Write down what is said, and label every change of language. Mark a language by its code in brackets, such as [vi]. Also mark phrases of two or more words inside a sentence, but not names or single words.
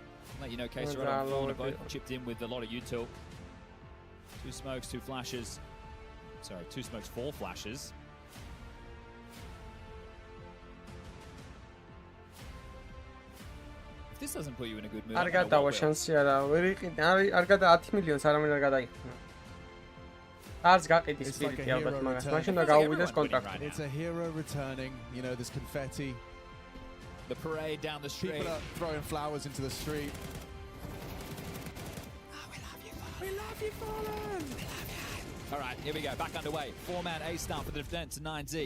[en] Let you know, Kaser and Fauna both chipped in with a lot of util. 2 smokes, 2 flashes. Sorry, 2 smokes, 4 flashes. If this doesn't put you in a good mood, [ka] არ გადავა შანსი არა, ვერ იყიდე, არ გადა 10 მილიონს არამედ არ გადაიქნა. არც გაყიდის სპირიტი ალბათ მაგას. მაშინ უნდა გაუვიდეს კონტრაქტი. [en] It's a hero returning, you know, there's confetti. The parade down the street. People are throwing flowers into the street. We love you, Fallen! We love you! All right, here we go, back underway. 4-man A start for the defense to 9Z.